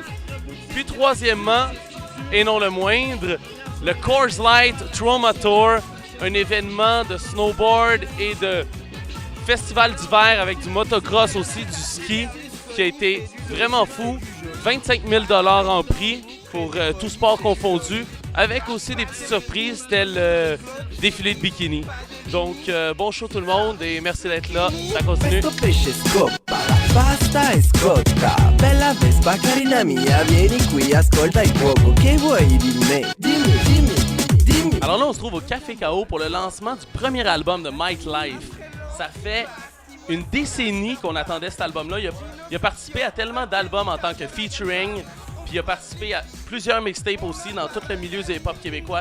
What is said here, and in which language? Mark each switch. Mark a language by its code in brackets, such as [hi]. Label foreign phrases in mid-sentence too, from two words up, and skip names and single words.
[fr] Puis troisièmement, et non le moindre, le Coors Light Trauma Tour, un événement de snowboard et de festival d'hiver avec du motocross aussi, du ski, qui a été vraiment fou. 25 000 $ en prix pour tout sport confondu, avec aussi des petites surprises telles défilé de bikini. Donc, bon show tout le monde et merci d'être là. Ça continue. [it] Basta e scotta, bella Vespa carina mia, vieni qui, ascolta il fuoco, che vuoi di me? Dimmi. [fr] Alors là, on se trouve au Café K.O. pour le lancement du premier album de Mike Life. Ça fait une décennie qu'on attendait cet album-là. Il a participé à tellement d'albums en tant que featuring, puis il a participé à plusieurs mixtapes aussi dans tout le milieu du hip-hop québécois.